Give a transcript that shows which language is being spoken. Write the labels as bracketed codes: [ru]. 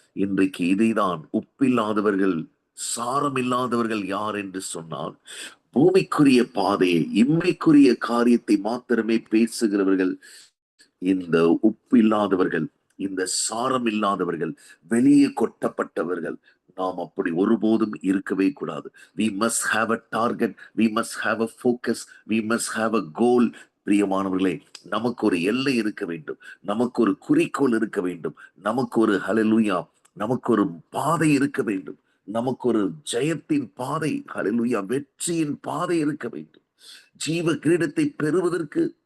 [ta] இன்றைக்கு இதைதான், உப்பில்லாதவர்கள், சாரம் இல்லாதவர்கள் யார் என்று சொன்னால், பூமிக்குரிய பாதையை, இம்மைக்குரிய காரியத்தை மாத்திரமே பேசுகிறவர்கள் இந்த உப்பில்லாதவர்கள், இந்த சாரம் இல்லாதவர்கள், வெளியே கொட்டப்பட்டவர்கள். நாம் அப்படி ஒருபோதும் இருக்கவே கூடாது. [en] We must have a target, we must have a focus, we must have a goal. [ta] பிரியமானவர்களே, நமக்கு ஒரு எல்லை இருக்க வேண்டும், நமக்கு ஒரு குறிக்கோள் இருக்க வேண்டும், நமக்கு ஒரு ஹல்லேலூயா, நமக்கு ஒரு பாதை இருக்க வேண்டும், நமக்கு ஒரு ஜெயத்தின் பாதை, ஹல்லேலூயா, வெற்றியின் பாதை இருக்க வேண்டும். ஜீவ கிரீடத்தை பெறுவதற்கு